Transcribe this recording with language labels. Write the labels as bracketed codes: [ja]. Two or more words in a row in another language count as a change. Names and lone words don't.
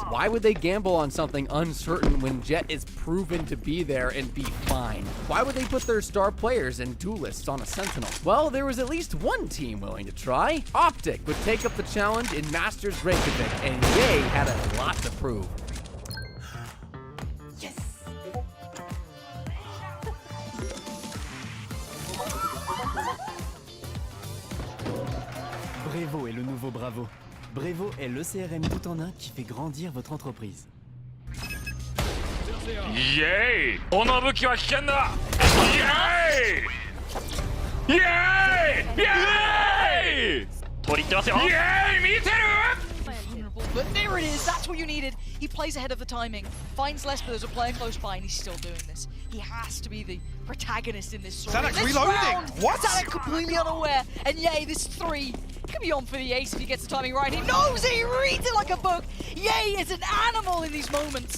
[en] Why would they gamble on something uncertain when Jet is proven to be there and be fine? Why would they put their star players and duelists on a Sentinel? Well, there was at least one team willing to try. Optic would take up the challenge in Masters Reykjavik, and they had a lot to prove. [fr] Brevo est le nouveau Bravo. Brevo est le CRM tout en un qui fait grandir votre entreprise. [ja] イエーイこの武器は危険だイエーイイエーイイエーイ取り入ってますよイエーイ見てる [en] But there it is, that's what you needed. He plays ahead of the timing, finds less, but there's a player close by, and he's still doing this. He has to be the protagonist in this story. Zanuck This reloading! round, What? Zanuck completely unaware, and yay, this 3 could be on for the ace if he gets the timing right. He knows it, he reads it like a book. Yay is an animal in these moments.